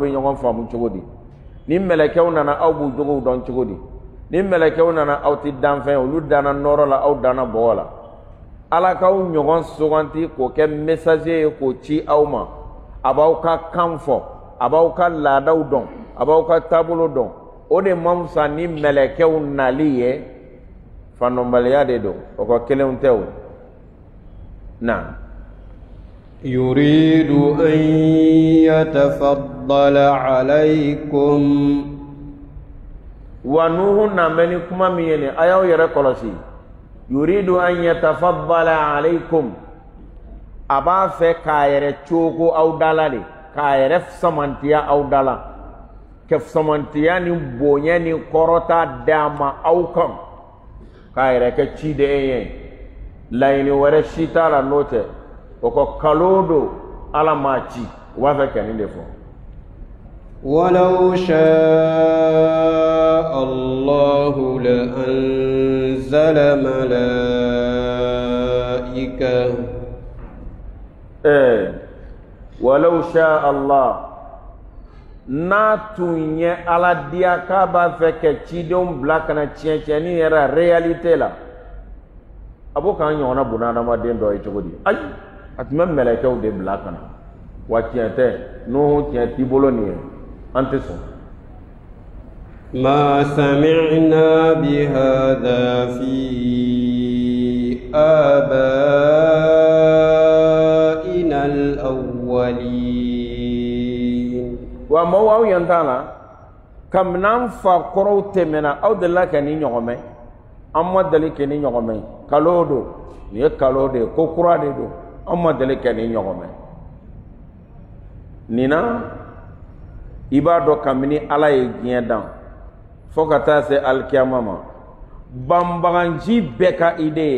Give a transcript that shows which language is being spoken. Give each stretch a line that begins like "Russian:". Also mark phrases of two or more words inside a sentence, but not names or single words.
Bambara: bɛ ɲɔgɔn faamu cogo di ni mɛlɛkɛw nana aw b'u jogow dɔn cogo di ni mɛlɛkɛw nana aw ti danfɛn olu danna nɔrɔ la aw danna bɔgɔ la ala k'aw ɲɔgɔn suganti k'o kɛ messager ye k'o ci aw ma a b'aw ka kan fɔ a b'aw ka laadaw dɔn a b'aw ka taabolo dɔn o de man fisa ni mɛlɛkɛw nali ye fandɔnbaliya de don o ka kelenw tɛ o na
Arabic: يريد أن يتفضل عليكم
Bambara: wa nuhu na mɛ ni kuma min ye nin a y'aw yɛrɛ kɔlɔsi
Arabic: يريد أن يتفضل عليكم
Bambara: a b'a fɛ k'a yɛrɛ cogo aw dala de k'a yɛrɛ samantiya aw dala ka samantiya ni bonya ni kɔrɔta d'a ma aw kan k'a yɛrɛ kɛ ciden ye laɲini wɛrɛ si t'a la n'o tɛ o ko kalo do ala m'a ci u b'a fɛ ka nin de fɔ
Arabic: ولو شاء الله لأنزل ملائكة ولو شاء الله
Bambara: n'a tun ye ala diya k'a b'a fɛ ka cidenw bila ka na tiɲɛtiɲɛni yɛrɛ réalité la a b'o k'an ɲɔgɔnna bunahadamaden dɔ ye cogo di ayi a tun bɛ mɛlɛkɛw de bila ka na wa tiɲɛ tɛ nuhu tiɲɛ t'i bolo nin ye an tɛ sɔn
Arabic: ما سمعنا بهذا في آبائنا الأولين
Bambara: wa maaw aw yan t'a la kabini an fa kɔrɔw tɛmɛna aw delila ka nin ɲɔgɔn mɛn an ma deli kɛ nin ɲɔgɔn mɛn kalo don nin ye kalo de ye ko kura de don an ma deli kɛ nin ɲɔgɔn mɛn nin na i b'a dɔn kabini ala ye diɲɛ dan fo ka taa se alikiyama ma banbaganci bɛɛ ka ide ye